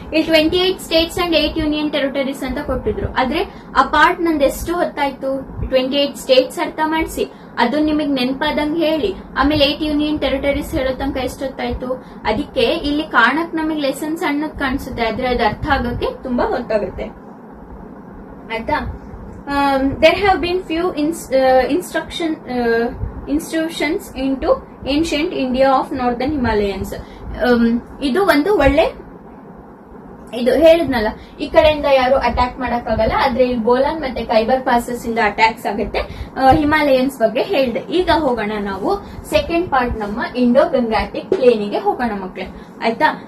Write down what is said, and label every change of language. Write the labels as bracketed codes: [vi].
[kn] ಇಲ್ಲಿ 28 States and 8 union territories ಅಂತ ಕೊಟ್ಟಿದ್ರು. ಆದ್ರೆ ಆ ಪಾರ್ಟ್ ನಂದು ಎಷ್ಟು ಹೊತ್ತಾಯ್ತು? 28 ಸ್ಟೇಟ್ಸ್ ಅರ್ಥ ಮಾಡಿಸಿ, ಅದು ನಿಮಗ್ ನೆನಪಾದಂಗ್ ಹೇಳಿ, ಆಮೇಲೆ 8 ಯೂನಿಯನ್ ಟೆರಿಟರೀಸ್ ಹೇಳೋ ತನಕ ಎಷ್ಟೊತ್ತಾಯ್ತು. ಅದಕ್ಕೆ ಇಲ್ಲಿ ಕಾಣಕ್ ನಮಗ್ ಲೆಸನ್ ಸಣ್ಣದ್ ಕಾಣಿಸುತ್ತೆ, ಆದ್ರೆ ಅದು ಅರ್ಥ ಆಗಕ್ಕೆ ತುಂಬಾ ಹೊತ್ತಾಗುತ್ತೆ ಆಯ್ತಾ. [en] there have been few institutions into ancient India of northern Himalayas. [kn] ಇದು ಒಂದು ಒಳ್ಳೆ ಇದು ಹೇಳಿದ್ನಲ್ಲ, ಈ ಕಡೆಯಿಂದ ಯಾರು ಅಟ್ಯಾಕ್ ಮಾಡಕ್ಕಾಗಲ್ಲ, ಆದ್ರೆ ಇಲ್ಲಿ ಬೋಲಾನ್ ಮತ್ತೆ ಖೈಬರ್ ಪಾಸಸ್ ಇಂದ ಅಟ್ಯಾಕ್ಸ್ ಆಗುತ್ತೆ. ಹಿಮಾಲಯನ್ಸ್ ಬಗ್ಗೆ ಹೇಳಿದೆ. ಈಗ ಹೋಗೋಣ ನಾವು ಸೆಕೆಂಡ್ ಪಾರ್ಟ್, ನಮ್ಮ ಇಂಡೋ ಗಂಗಾಟಿಕ್ ಪ್ಲೇನ್ ಗೆ ಹೋಗೋಣ ಮಕ್ಳೆ ಆಯ್ತಾ.